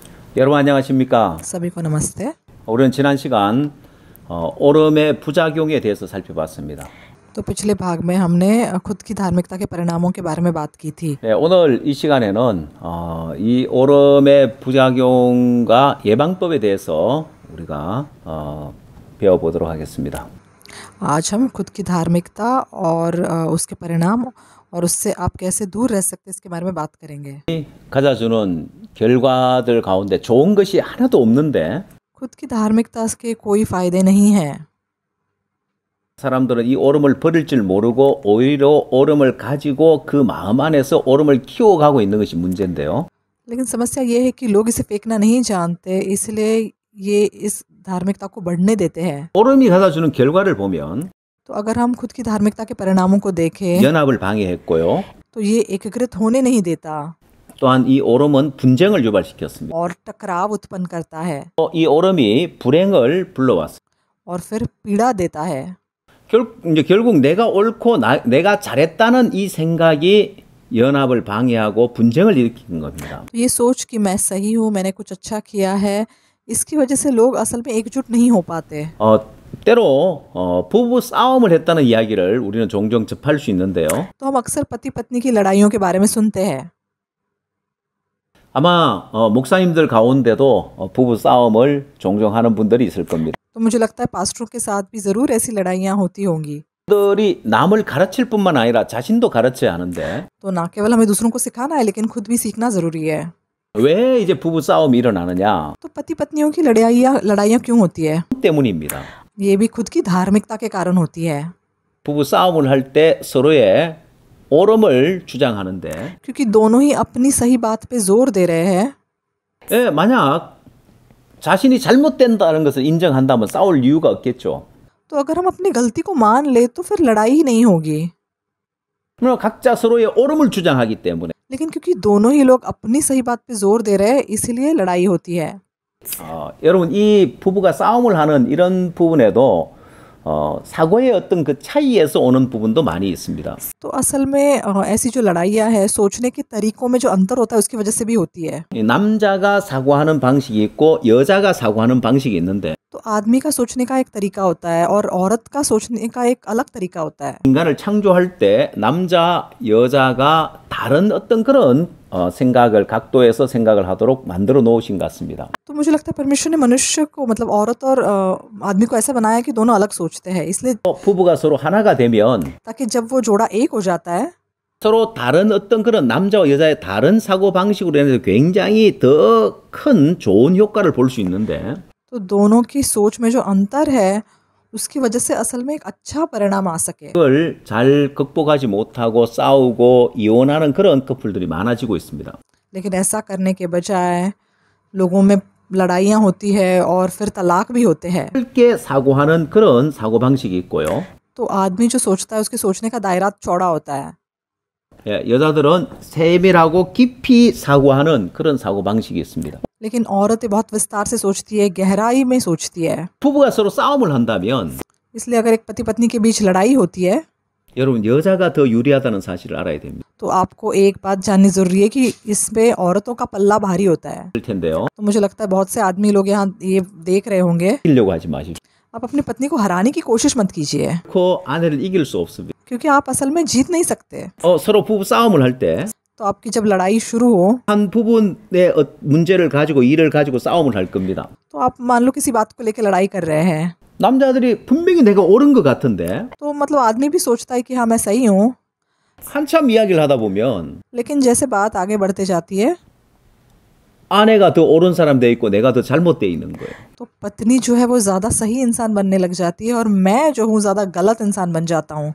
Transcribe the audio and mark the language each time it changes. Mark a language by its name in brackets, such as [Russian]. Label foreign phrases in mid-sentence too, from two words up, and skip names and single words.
[Korean] 여러분 안녕하십니까? [Hindi] सभी को नमस्ते। [Korean] 우리는 지난 시간 오름의 부작용에 대해서 살펴봤습니다. [Hindi] तो पिछले भाग में हमने खुद की धार्मिकता के परिणामों के बारे में बात की थी। [Korean] 네, 오늘 이 시간에는 이 오름의 부작용과 예방법에 대해서 우리가 배워보도록 하겠습니다. [Hindi] आज हम खुद की धार्मिकता और उसके परिणाम और उससे आप कैसे दूर रह सकते हैं इसके बारे में बात करेंगे। [Korean] 가져주는 결과들 가운데 좋은 것이 하나도 없는데 [Hindi] खुद की धार्मिकता के कोई फायदे नहीं हैं। [Korean] 사람들은 이 오름을 버릴 줄 모르고 오히려 오름을 가지고 그 마음 안에서 오름을 키워가고 있는 것이 문제인데요. [Hindi] लेकिन समस्या ये है कि लोग इसे फेंकना नहीं जानते, इसलिए ये इस धार्मिकता को बढ़ने देते हैं। [Korean] 오름이 가져주는 결과를 보면 [Hindi] तो अगर हम खुद की धार्मिकता के परिणामों को देखें [Korean] 연합을 방해했고요. [Hindi] तो ये एकीकृत होने नहीं देता [Korean] 또한 이 오름은 분쟁을 유발시켰습니다. [Hindi] और टकराव उत्पन्न करता है [Korean] 이 오름이 불행을 불러왔습니다. [Hindi] और फिर पीड़ा देता है। [Korean] 결국 내가 옳고 내가 잘했다는 이 생각이 연합을 방해하고 분쟁을 일으키는 겁니다. [Hindi] ये सोच कि मैं सही हूँ, मैंने कुछ अच्छा किया है, इसकी वजह से लोग असल में एकजुट नहीं हो पाते। [Korean] 때로 부부 싸움을 했다는 이야기를 우리는 종종 접할 수 있는데요. [Hindi] तो हम अक्सर पति पत्नी की लड़ाइयों के बारे में सुनते हैं। [Korean] 아마 목사님들 가운데도 부부 싸움을 종종 하는 분들이 있을 겁니다. [Hindi] तो मुझे लगता है पास्टरों के साथ भी ज़रूर ऐसी लड़ाइयाँ होती होंगी। [Korean] 들이 남을 가르칠 뿐만 아니라 자신도 가르쳐야 하는데 [Hindi] तो ना केवल हमें दूसरों को सिखाना है लेकिन खुद भी सीखना ज़रूरी है। [Korean] 왜 이제 부부 싸움이 일어나느냐? [Hindi] तो पति पत्नियों की लड़ाइयाँ क्यों होती है? [Korean] 때문입니다. [Hindi] ये भी खुद की धार्मिकता के कारण होती है। [Korean] 부부 싸움을 할 때 서로의 오름을 주장하는데 [Hindi] क्योंकि दोनों ही अपनी सही बात पे जोर दे रहे हैं। [Korean] 예, 만약 자신이 잘못된다는 것을 인정한다면 싸울 이유가 없겠죠. [Hindi] तो अगर हम अपनी गलती को मान ले तो फिर लड़ाई ही नहीं होगी। [Korean] 그러나 각자 서로의 오름을 주장하기 때문에 [Hindi] लेकिन क्योंकि दोनों ही लोग अपनी सही बात पे जोर दे रहे हैं इसीलिए लड़ाई होती है। [Korean] 여러분 이 부부가 싸움을 하는 이런 부분에도 사고의 어떤 그 차이에서 오는 부분도 많이 있습니다. [Hindi] तो असल में ऐसी जो लड़ाइयाँ है सोचने के तरीकों में जो अंतर होता है उसकी वजह से भी होती है। [Korean] 남자가 사고하는 방식이 있고 여자가 사고하는 방식이 있는데 [Hindi] तो आदमी का सोचने का एक तरीका होता है और औरत का सोचने का एक अलग तरीका होता है। [Korean] 인간을 창조할 때 남자 여자가 다른 어떤 그런 생각을 각도에서 생각을 하도록 만들어 놓으신 것 같습니다. [Hindi] तो मुझे लगता है परमेश्वर ने मनुष्य को मतलब औरत और आदमी को ऐसा बनाया कि दोनों अलग सोचते हैं, इसलिए [Korean] 부부가 서로 하나가 되면 [Hindi] ताकि जब वो जोड़ा एक हो जाता है [Korean] 서로 다른 어떤 그런 남자와 여자의 다른 사고 방식으로 인해서 굉장히 더 큰 좋은 효과를 볼 수 있는데 [Hindi] तो दोनों की सोच में जो अंतर है उसकी वजह से असल में एक अच्छा परिणाम आ सके। [Korean] 그걸 잘 극복하지 못하고 싸우고 이혼하는 그런 커플들이 많아지고 있습니다. [Hindi] लेकिन ऐसा करने के बजाय लोगों में लड़ाइयाँ होती है और फिर तलाक भी होते हैं। [Korean] 넓게 사고하는 그런 사고 방식이 있고요. [Hindi] तो आदमी जो सोचता है उसके सोचने का दायरा चौड़ा होता है। [Korean] 여자들은 세밀하고 깊이 사고하는 그런 사고 방식이 있습니다. [Hindi] लेकिन औरतें बहुत विस्तार से सोचती है, गहराई में सोचती है। [Korean] 부부가 서로 싸움을 한다면 [Hindi] इसलिए अगर एक पति पत्नी के बीच लड़ाई होती है [Korean] 여러분 여자가 더 유리하다는 사실을 알아야 됩니다. [Hindi] तो आपको एक बात जाननी जरूरी है कि इसमें औरतों का पल्ला भारी होता है। [Korean] 될 텐데요. [Hindi] तो मुझे लगता है बहुत से आदमी लोग यहाँ ये देख रहे होंगे। [Korean] 이기려고 하지 마십시오. [Hindi] आप अपनी पत्नी को हराने की कोशिश मत कीजिए [Korean] 그 아내를 이길 수 없습니다. [Hindi] क्योंकि आप असल में जीत नहीं सकते। [Korean] 서로 부부 싸움을 할 때 [Hindi] तो आपकी जब लड़ाई शुरू हो [Korean] 한 부분의 문제를 가지고 일을 가지고 싸움을 할 겁니다. [Hindi] तो आप मान लो किसी बात को लेकर लड़ाई कर रहे हैं [Korean] 남자들이 분명히 내가 옳은 것 같은데 [Hindi] तो मतलब आदमी भी सोचता है कि हाँ मैं सही हूँ, [Korean] 한참 이야기를 하다 보면 [Hindi] लेकिन जैसे बात आगे बढ़ते जाती है [Korean] 아내가 더 옳은 사람 돼 있고 내가 더 잘못돼 있는 거예요. [Hindi] तो पत्नी जो है वो ज़्यादा सही इंसान बनने लग जाती है और मैं जो हूँ ज़्यादा गलत इंसान बन जाता हूँ।